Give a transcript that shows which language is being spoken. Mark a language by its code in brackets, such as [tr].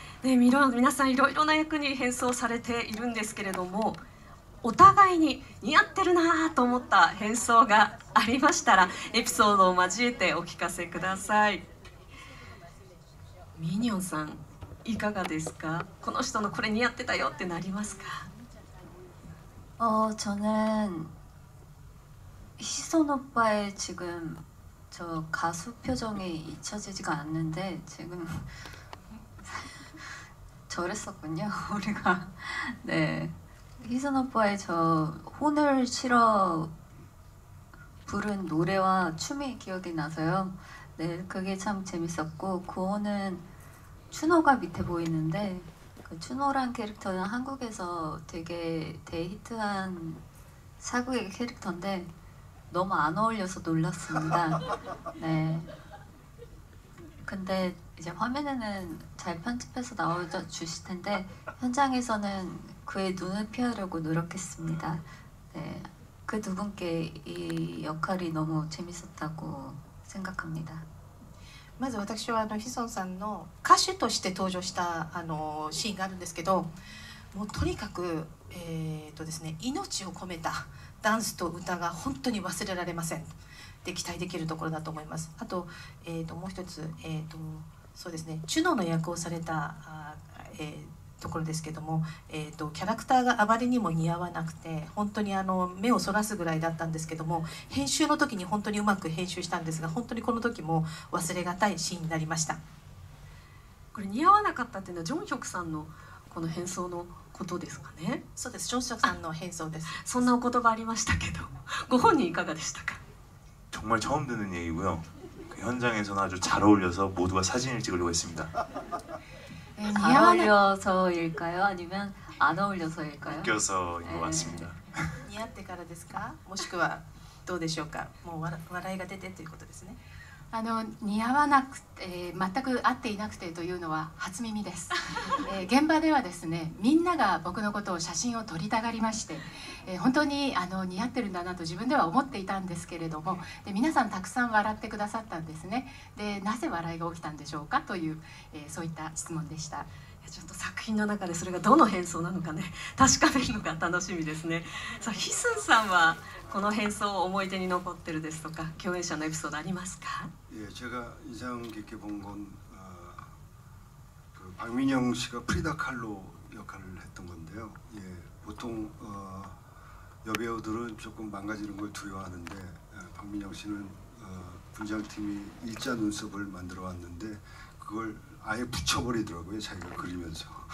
[ja] で皆さんいろいろな役に変装されているんですけれども、お互いに似合ってるなと思った変装がありましたらエピソードを交えてお聞かせください。ミニョンさんいかがですか？この人のこれ似合ってたよってなりますか？ [ko] 저는 희선 오빠의 지금 저 가수 표정이 잊혀지지가 않는데 지금 저랬었군요. 우리가 네 희선 오빠의 저 혼을 실어 부른 노래와 춤이 기억이 나서요. 네 그게 참 재밌었고, 그 호는 춘호가 밑에 보이는데 그 춘호란 캐릭터는 한국에서 되게 대히트한 사극의 캐릭터인데 너무 안 어울려서 놀랐습니다. 네. 근데 이제 화면에는 잘 편집해서 나와주실 텐데 현장에서는 그의 눈을 피하려고 노력했습니다. 네, 그 두 분께 이 역할이 너무 재밌었다고 생각합니다. [ja] まず私はヒソンさんの歌手として登場したシーンがあるんですけど、もうとにかく、ですね、命を込めたダンスと歌が本当に忘れられません。で期待できるところだと思います。あと、もう一つ、そうですね、チュノの役をされたところですけども、キャラクターがあまりにも似合わなくて本当に目をそらすぐらいだったんですけども、編集の時に本当にうまく編集したんですが、本当にこの時も忘れがたいシーンになりました。これ似合わなかったっていうのはジョンヒョクさんのこの変装のことですかね？そうです、ジョンヒョクさんの変装です。そんなお言葉ありましたけど、ご本人いかがでしたか？ [ko] 정말 처음 듣는 얘기고요. 그 현장에서는 아주 잘 어울려서 모두가 사진을 찍으려고 했습니다. 잘 어울려서일까요? 아니면 안 어울려서일까요? 웃겨서인 것 같습니다. [ja] 似合ってからですか？もしくはどうでしょうか？もう笑いが出てということですね。似合わなくて、全く合っていなくてというのは初耳です。現場ではですね、みんなが僕のことを写真を撮りたがりまして、本当に似合ってるんだなと自分では思っていたんですけれども、で皆さんたくさん笑ってくださったんですね。でなぜ笑いが起きたんでしょうかという、そういった質問でした。ちょっと作品の中でそれがどの変装なのかね確かめるのが楽しみですね。さあヒスンさんはこの変装思い出に残ってるですとか共演者のエピソードありますか？ [ko] 예, 제가 인상 깊게 본 건 그 박민영 씨가 프리다 칼로 역할을 했던 건데요. 예, 보통 여배우들은 조금 망가지는 걸 두려워하는데 박민영 씨는 분장팀이 일자 눈썹을 만들어 왔는데 그걸 아예 붙여버리더라고요. 자기가 그리면서.